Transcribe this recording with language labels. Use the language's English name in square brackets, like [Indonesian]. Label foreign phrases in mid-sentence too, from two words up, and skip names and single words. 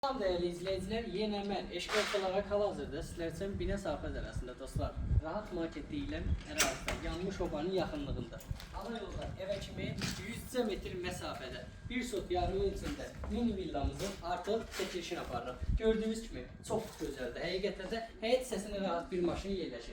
[Turkish] Salam değerli izleyiciler, yine ben eşkol olarak hal-hazırda sizler için Binə Safəz arasında dostlar. [Azerbaijani] Rahat market deyilən ərazide, yanmış obanın yaxınlığında. Ana yolda eve kimi 100 metr mesafede bir sot yarımın içinde mini villamızın artık çekilişini aparırıq. Gördüğünüz kimi çok gözəldir. Həqiqətən də həyət sesine rahat bir maşın yerləşir.